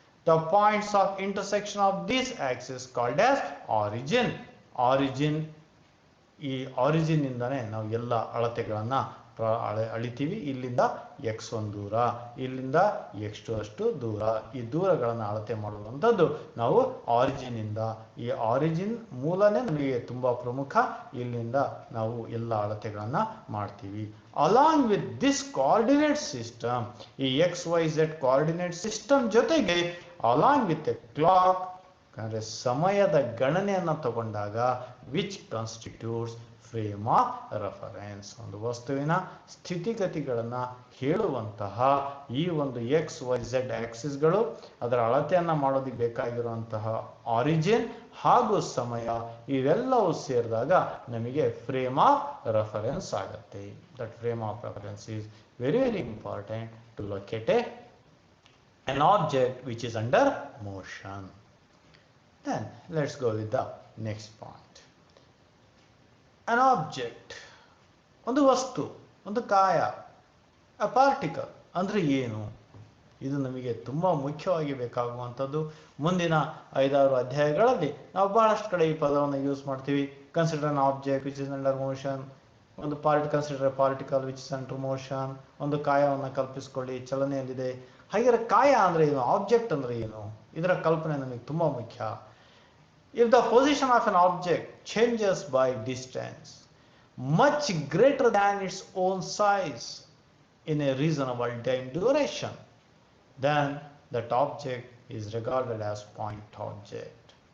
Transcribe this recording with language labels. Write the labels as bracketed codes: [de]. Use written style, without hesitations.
[en] The points of intersection of these axes called as origin. [kn] ಈ origin ಇಂದಾನೆ ನಾವು ಎಲ್ಲ ಅಳತೆಗಳನ್ನು ಅಳಿತೀವಿ. ಇಲ್ಲಿಂದ x1 ದೂರ, ಇಲ್ಲಿಂದ x2 ಅಷ್ಟು ದೂರ. ಈ ದೂರಗಳನ್ನು ಅಳತೆ ಮಾಡುವಂಥದ್ದು ನಾವು ಆರಿಜಿನ್ ಇಂದ. ಈ ಆರಿಜಿನ್ ಮೂಲನೇ ನಮಗೆ ತುಂಬಾ ಪ್ರಮುಖ. ಇಲ್ಲಿಂದ ನಾವು ಎಲ್ಲ ಅಳತೆಗಳನ್ನ ಮಾಡ್ತೀವಿ. [en] along with this coordinate system, ಈ XYZ coordinate system ಜೊತೆಗೆ along with a clock [kn] ಅಂದ್ರೆ ಸಮಯದ ಗಣನೆಯನ್ನು ತಗೊಂಡಾಗ [en] which constitutes frame of reference, [kn] ಒಂದು ವಸ್ತುವಿನ ಸ್ಥಿತಿಗತಿಗಳನ್ನ ಹೇಳುವಂತಹ ಈ ಒಂದು XYZ ಆಕ್ಸಿಸ್ಗಳು, ಅದರ ಅಳತೆಯನ್ನ ಮಾಡೋದಕ್ಕೆ ಬೇಕಾಗಿರುವಂತಹ ಆರಿಜಿನ್ ಹಾಗೂ ಸಮಯ, ಇವೆಲ್ಲವೂ ಸೇರಿದಾಗ ನಮಗೆ ಫ್ರೇಮ್ ಆಫ್ ರೆಫರೆನ್ಸ್ ಆಗುತ್ತೆ. [en] That frame of reference is very very important to locate an object which is under motion. Then let's go with the next point. [kn] An object, ಒಂದು ವಸ್ತು, ಒಂದು ಕಾಯ, a particle ಅಂದ್ರೆ ಏನು? ಇದು ನಮಗೆ ತುಂಬಾ ಮುಖ್ಯವಾಗಿ ಬೇಕಾಗುವಂಥದ್ದು. ಮುಂದಿನ 5-6 ಅಧ್ಯಾಯಗಳಲ್ಲಿ ನಾವು ಬಹಳಷ್ಟು ಕಡೆ ಈ ಪದವನ್ನು ಯೂಸ್ ಮಾಡ್ತೀವಿ. [en] Consider an object which is under motion. [kn] ಒಂದು [en] Consider particle which is under motion. [kn] ಒಂದು ಕಾಯವನ್ನು ಕಲ್ಪಿಸಿಕೊಳ್ಳಿ, ಚಲನೆಯಲ್ಲಿದೆ. ಹಾಗಿದ್ರೆ ಕಾಯ ಅಂದ್ರೆ ಏನು, ಆಬ್ಜೆಕ್ಟ್ ಅಂದ್ರೆ ಏನು, ಇದರ ಕಲ್ಪನೆ ನಮಗೆ ತುಂಬಾ ಮುಖ್ಯ. [en] If the position of an object changes by distance much greater than its own size in a reasonable time duration, then that object is regarded as point object.